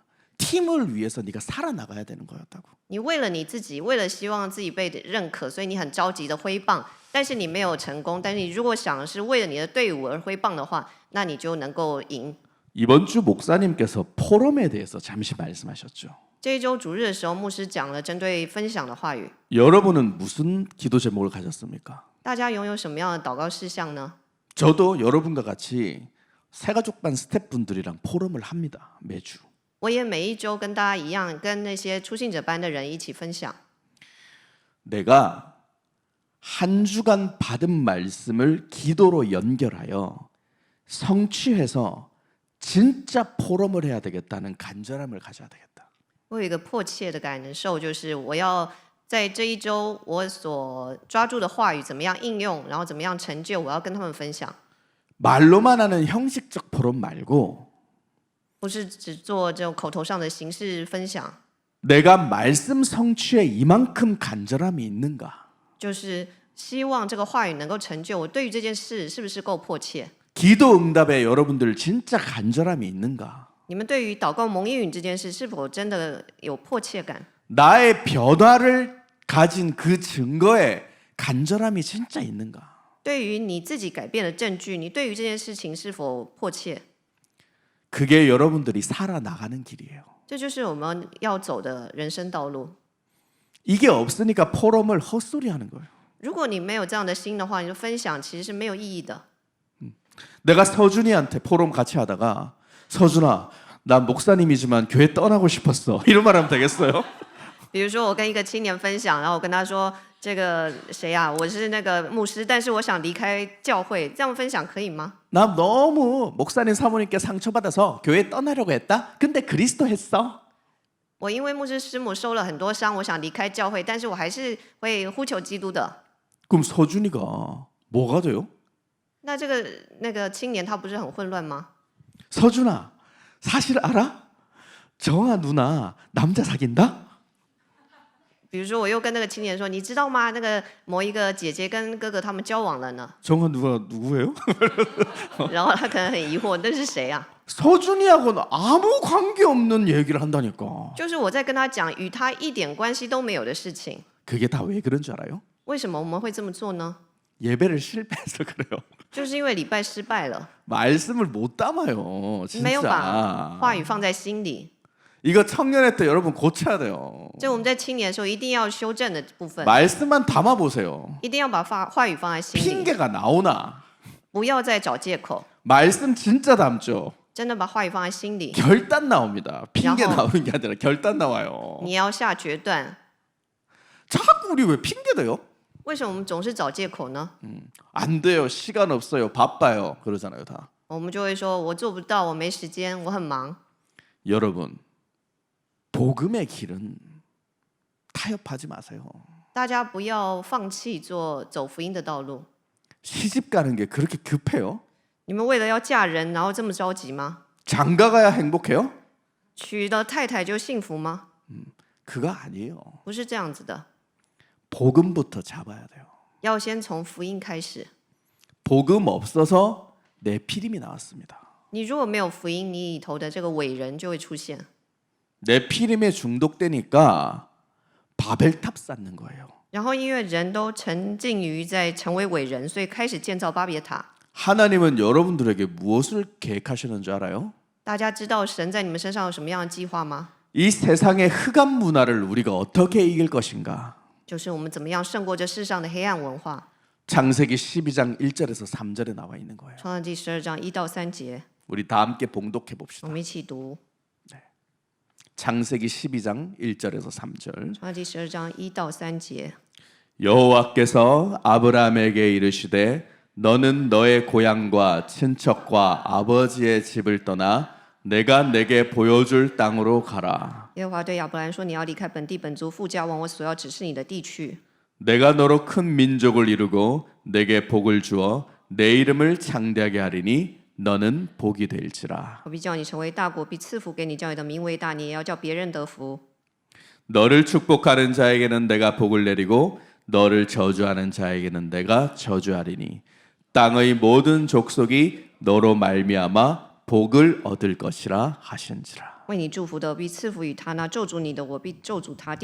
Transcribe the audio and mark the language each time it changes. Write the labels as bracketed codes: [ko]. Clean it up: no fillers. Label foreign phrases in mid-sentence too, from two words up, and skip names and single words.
[ko] 팀을 위해서 네가 살아나가야 되는 거였다고. [zh] 你为了你自己，为了希望自己被认可，所以你很着急的挥棒，但是你没有成功。但是你如果想的是为了你的队伍而挥棒的话，那你就能够赢。 [ko] 이번 주 목사님께서 포럼에 대해서 잠시 말씀하셨죠. [zh] 这一周主日的时候，牧师讲了针对分享的话语。 [ko] 여러분은 무슨 기도 제목을 가졌습니까? [zh] 大家拥有什么样的祷告事项呢？ [ko] 저도 여러분과 같이 새가족반 스태프분들이랑 포럼을 합니다. 매주. [zh] 我也每一周跟大家一样，跟那些初信者班的人一起分享。 [ko] 내가 한 주간 받은 말씀을 기도로 연결하여 성취해서 진짜 포럼을 해야 되겠다는 간절함을 가져야 되겠다. [zh] 我有一个迫切的感受，就是我要在这一周我所抓住的话语怎么样应用，然后怎么样成就，我要跟他们分享， [ko] 말로만 하는 형식적 포럼 말고 [zh] 不是只做这种口头上的形式分享， [ko] 내가 말씀 성취에 이만큼 간절함이 있는가? [zh] 就是希望这个话语能够成就。我对于这件事是不是够迫切？ [ko] 기도 응답에 여러분들 진짜 간절함이 있는가? [zh] 你们对于祷告蒙应允这件事是否真的有迫切感？ [ko] 나의 변화를 가진 그 증거에 간절함이 진짜 있는가? [zh] 对于你自己改变的证据，你对于这件事情是否迫切？ [ko] 그게 여러분들이 살아나가는 길이에요. [zh] 这就是我们要走的人生道路。 [ko] 이게 없으니까 포럼을 헛소리하는 거예요. [zh] 如果你没有这样的心的话，你就分享其实是没有意义的。 [ko] 내가 서준이한테 포럼 같이 하다가 서준아, 난 목사님이지만 교회 떠나고 싶었어. 이런 말 하면 되겠어요? [zh] 比如说，我跟一个青年分享，然后我跟他说：“这个谁呀、我是那个牧师，但是我想离开教会。” 这样分享可以吗？ [ko] 나 너무 목사님 사모님께 상처받아서 교회 떠나려고 했다. 근데 그리스도 했어. [zh] 我因为牧师师母受了很多伤，我想离开教会，但是我还是会呼求基督的。 [ko] 그럼 서준이가 뭐가 돼요? [zh] 那那个青年他不是很混乱吗？ [ko] 서준아, 사실 알아? 정아 누나 남자 사귄다? [zh] 比如说，我又跟那个青年说：“你知道吗？那个某一个姐姐跟哥哥他们交往了呢。 [ko] 정아 누구예요? ” [zh] 然后他可能很疑惑：“那是谁啊？” [ko] 서준이하고는 아무 관계 없는 얘기를 한다니까. [zh] 就是我在跟他讲与他一点关系都没有的事情。 [ko] 그게 다 왜 그런 줄 알아요? [zh] 为什么我们会这么做呢？ [ko] 예배를 실패해서 그래요. [zh] 就是因为礼拜失败了， [ko] 말씀을 못 담아요. [zh] 没有把 [ko] 진짜. [zh] 话语放在心里。 [ko] 이거 청년회 때 여러분 고쳐야 돼요. [zh] 这我们在青年的时候一定要修正的部分， [ko] 말씀만 담아 보세요. [zh] 一定要把话语放在心里， [ko] 핑계가 나오나? [zh] 不要再找借口， [ko] 말씀 진짜 담죠. [zh] 真的把话语放在心里。 [ko] 결단 나옵니다. 핑계 야호. 나오는 게 아니라 결단 나와요. [zh] 你要下决断。 [ko] 자꾸 우리 왜 핑계 대요? [zh] 为什么我们总是找借口呢？ [ko] 안 돼요. 시간 없어요. 바빠요. 그러잖아요, 다. [zh] 我们就会说：“我做不到，我没时间，我很忙。 [ko] 여러분, 복음의 길은 타협하지 마세요. ” [zh] 大家不要放弃走福音的道路。 [ko] 시집 가는 게 그렇게 급해요? [zh] 你们为了要嫁人，然后这么着急吗？ [ko] 장가 가야 행복해요? [zh] 娶了太太就幸福吗？ [ko] 그거 아니에요. [zh] 不是这样子的， [ko] 복음부터 잡아야 돼요. [zh] 要先从福音开始。 [ko] 복음 없어서 네피림이 나왔습니다. [zh] 你如果没有福音，你里头的这个伟人就会出现。 [ko] 네피림에 중독되니까 바벨탑 쌓는 거예요. [zh] 然后因为人都沉浸于在成为伟人，所以开始建造巴别塔。 [ko] 하나님은 여러분들에게 무엇을 계획하시는 줄 알아요? [zh] 大家知道神在你们身上有什么样的计划吗？ [ko] 이 세상의 흑암 문화를 우리가 어떻게 이길 것인가? [zh] 就是我们怎么样胜过这世上的黑暗文化。 [ko] 창세기 12장 1절에서 3절에 나와 있는 거예요. [zh] 创世纪12章1到3节， [ko] 우리 다 함께 봉독해 [zh] 我 [ko] 봅시다. [zh] 们一起读。 [ko] 창세기 12장 1절에서 3절. [zh] 创世纪12章1到3节， [ko] 여호와께서 아브라함에게 이르시되 너는 너의 고향과 친척과 아버지의 집을 떠나 내가 내게 보여줄 땅으로 가라. [zh] 耶和华对亚伯兰说：“你要离开本地本族，父家往我所要指示你的地去。 [ko] 내가 너로 큰 민족을 이루고 내게 복을 주어 내 이름을 창대하게 하리니 너는 복이 될지라. [zh] 我必叫你成为大国，必赐福给你，叫你的名为大，你也要叫别人得福。 [ko] 너를 축복하는 자에게는 내가 복을 내리고 너를 저주하는 자에게는 내가 저주하리니 땅의 모든 족속이 너로 말미암아 복을 얻을 것이라 하신지라. [zh] 为你祝福的，我必赐福与他；那咒诅你的，我必咒诅他。